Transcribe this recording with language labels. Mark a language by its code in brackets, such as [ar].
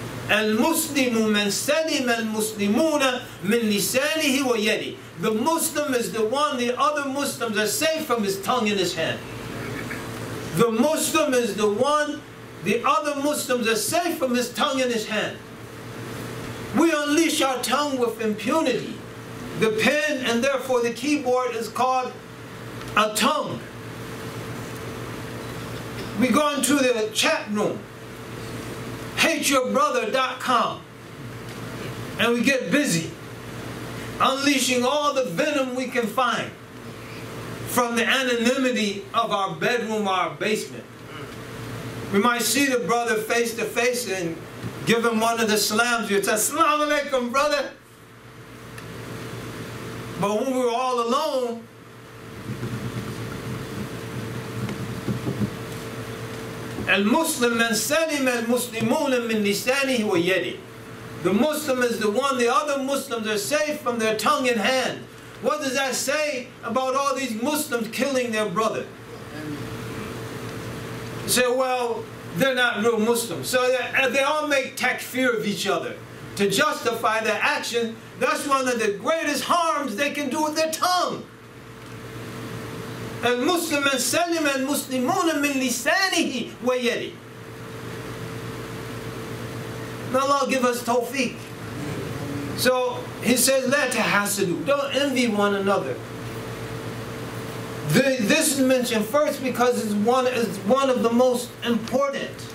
[ar] المسلم من سلم المسلمون من لسانه ويده. [en] The Muslim is the one the other Muslims are safe from his tongue and his hand. The Muslim is the one the other Muslims are safe from his tongue and his hand. We unleash our tongue with impunity. The pen and therefore the keyboard is called a tongue. We go into the chat room, hateyourbrother.com, and we get busy unleashing all the venom we can find from the anonymity of our bedroom or our basement. We might see the brother face to face and give him one of the salams. You say, "Assalamu alaikum, brother." But when we were all alone, [ar] المسلم من سلم المسلمون من لسانه ويده. [en] The Muslim is the one the other Muslims are safe from their tongue and hand. What does that say about all these Muslims killing their brother? You say, well, they're not real Muslims. So they all make takfir of each other to justify their action. That's one of the greatest harms they can do with their tongue. [ar] المسلم من سلم المسلمون من لسانه ويده. [en] May Allah give us tawfiq. So he says, [ar] لا تحاسدوا. [en] Don't envy one another. This is mentioned first because it's one of the most important.